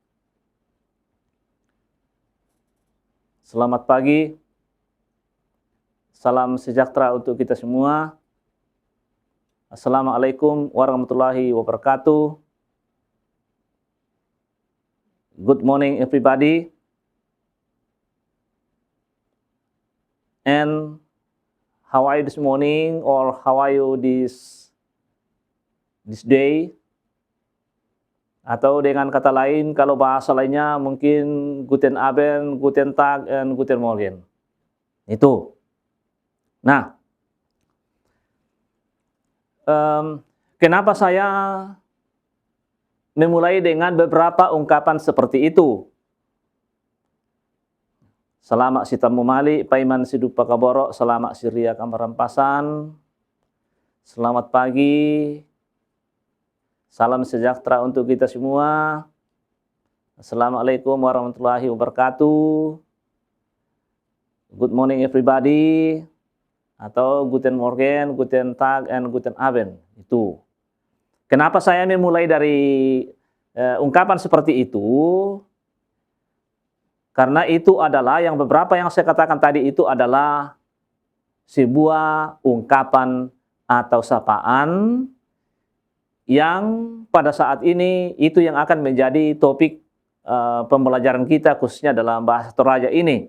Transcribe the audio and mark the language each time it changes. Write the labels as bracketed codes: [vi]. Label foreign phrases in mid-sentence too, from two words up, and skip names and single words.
[id] Selamat pagi, salam sejahtera untuk kita semua. [ar] السلام عليكم ورحمة الله وبركاته. [en] Good morning everybody. And how are you this morning, or how are you this day? [id] Atau dengan kata lain, kalau bahasa lainnya mungkin [de] Guten Abend, Guten Tag, [id] and [de] Guten Morgen. [id] Itu. Nah, kenapa saya memulai dengan beberapa ungkapan seperti itu? [sda] Selamat si Tamu Mali, Paiman Sidupa Kaboro, selamat Syria Kamarampasan. [id] Selamat pagi. Salam sejahtera untuk kita semua. [ar] السلام عليكم ورحمة الله وبركاته. [en] Good morning everybody. [id] Atau [de] Guten Morgen, Guten Tag, [id] and [de] Guten Abend. [id] Itu. Kenapa saya memulai dari ungkapan seperti itu? Karena itu adalah yang beberapa yang saya katakan tadi itu adalah sebuah ungkapan atau sapaan yang pada saat ini itu yang akan menjadi topik pembelajaran kita khususnya dalam bahasa Toraja ini.